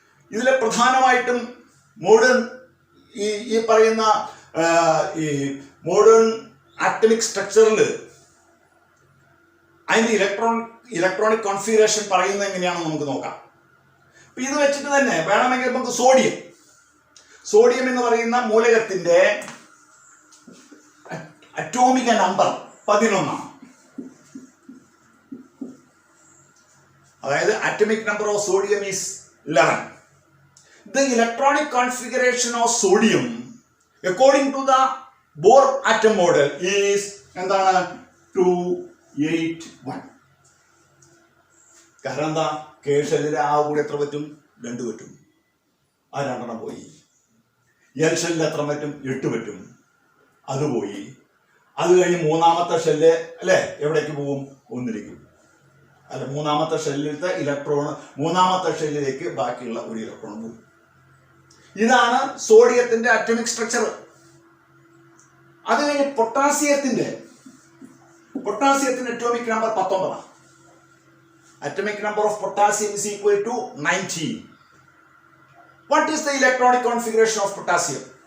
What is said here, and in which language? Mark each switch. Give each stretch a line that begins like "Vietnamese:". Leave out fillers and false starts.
Malayalam: ഇതിലെ പ്രധാനമായിട്ടും മോഡേൺ ഈ പറയുന്ന ഈ മോഡേൺ ആറ്റമിക് സ്ട്രക്ചറിൽ അതിന്റെ ഇലക്ട്രോണിക് കോൺഫിഗറേഷൻ പറയുന്നത് എങ്ങനെയാണെന്ന് നമുക്ക് നോക്കാം. അപ്പൊ ഇത് വെച്ചിട്ട് തന്നെ വേണമെങ്കിൽ നമുക്ക് സോഡിയം എന്ന് പറയുന്ന മൂലകത്തിന്റെ അറ്റോമിക നമ്പർ 11 ആണ്. അതായത്
English: atomic number of sodium is 11. The electronic configuration of sodium according to the Bohr atom model is
Malayalam: എന്താണ്?
English: 281.
Malayalam: കാരണം എന്താ? കെ ഷെല്ലിലെ ആ കൂടി എത്ര പറ്റും? 2 പറ്റും. ആ 2 പോയി. എൽ ഷെല്ലിൽ എത്ര പറ്റും? 8 പറ്റും. അത് പോയി. അത് കഴിഞ്ഞ് മൂന്നാമത്തെ ഷെല്ല് അല്ലെ എവിടേക്ക് പോകും? 1ലേക്ക്. അല്ല, മൂന്നാമത്തെ ഷെല്ലിലത്തെ മൂന്നാമത്തെ ഷെല്ലിലേക്ക് ബാക്കിയുള്ള ഒരു ഇലക്ട്രോൺ പോകും. ഇതാണ് സോഡിയത്തിന്റെ അറ്റോമിക് സ്ട്രക്ചർ. അത് കഴിഞ്ഞ് പൊട്ടാസ്യത്തിന്റെ atomic number 19.
English: Atomic number of potassium is equal to 19. What is the electronic configuration of potassium?